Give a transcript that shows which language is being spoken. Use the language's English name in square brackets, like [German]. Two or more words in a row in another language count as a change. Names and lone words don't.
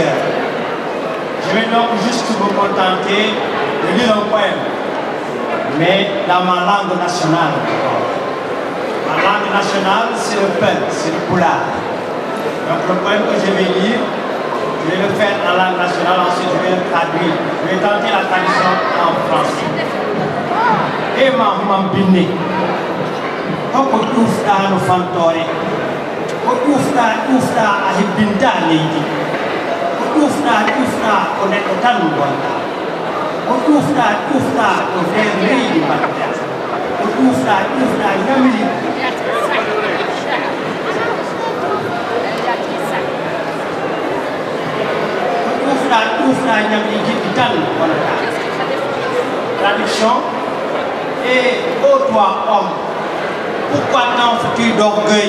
[French] Je vais donc juste me contenter de lire un poème, mais dans ma langue nationale. Ma langue nationale, c'est le Peul, c'est le Pulaar. Donc le poème que je vais lire, je vais le faire en langue nationale, ensuite je vais le traduire. Je vais tenter la traduction en français. [Fula] Et ma bine, hoko ufta no fantore, ko ufta a hibbinta leydi, ko ufta ko neɗɗo tan gonɗa, ko ufta ko nder leydi mbaɗɗa, ko ufta ñamri. [French] Traduction. Et ô toi homme, pourquoi tant fais-tu d'orgueil?